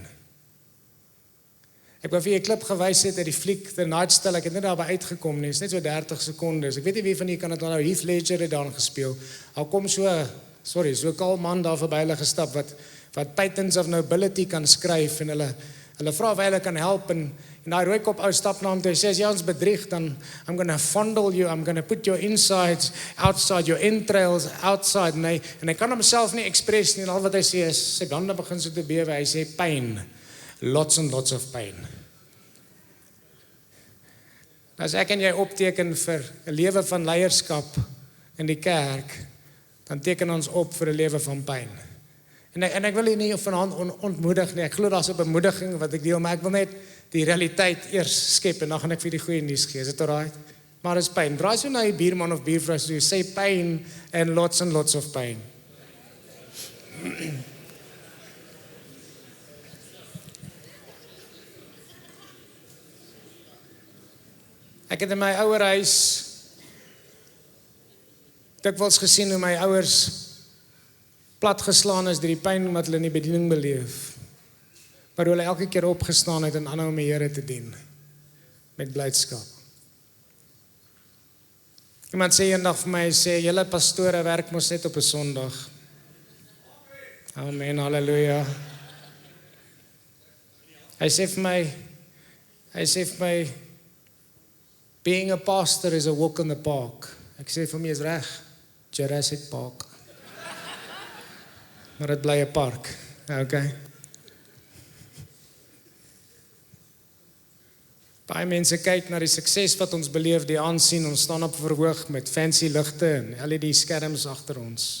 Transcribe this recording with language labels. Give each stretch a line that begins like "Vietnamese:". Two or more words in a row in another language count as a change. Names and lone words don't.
Afrikaans: Ek wou vir 'n klip gewys het uit die fliek The Night Still, ek het net daarby uitgekom nie, is net so 30 sekondes. Ek weet nie wie van julle kan dit onthou, Heath Ledger het daarin gespeel. Hy kom so 'n kaal man daar verby hulle gestap wat Patents of Nobility kan skryf en hulle vra of hy kan help en daai rooi kop ou stap na hom toe, hy sê as jy ons bedrieg dan
English: I'm going to fondle you, I'm going to put your insides outside, your entrails outside
Afrikaans: en hy kan homself nie express nie en al wat hy sê is, sy hande begin so te bewe, hy sê pyn.
English: Lots and lots of pain.
Afrikaans: As ek en jy opteken vir 'n lewe van leierskap in die kerk, dan teken ons op vir 'n lewe van pyn. En ek wil hier nie vanaand ontmoedig nie, ek glo daar's 'n bemoediging wat ek deel, maar ek wil net die realiteit eers skep en dan gaan ek vir die goeie nuus gee, is dit alright? Maar is pyn, draai so na die buurman of buurvrou, so jy sê
English: pain and lots of pain.
Afrikaans: Ek het in my ouerhuis dikwels gesien hoe my ouers platgeslaan is deur die pyn wat hulle in die bediening beleef. Maar hoe hulle elke keer opgestaan het en aanhou om die Here te dien met blydskap. Iemand sê eendag vir my, sê julle pastore werk mos net op 'n Sondag. Amen, halleluja. Hy sê vir my
English: being a pastor is a walk in the park.
Afrikaans: Ek sê vir my is reg, Jurassic Park. Maar dit bly 'n park, okay? Baie mense kyk na die sukses wat ons beleef, die aansien, ons staan op verhoog met fancy ligte en LED skerms agter ons.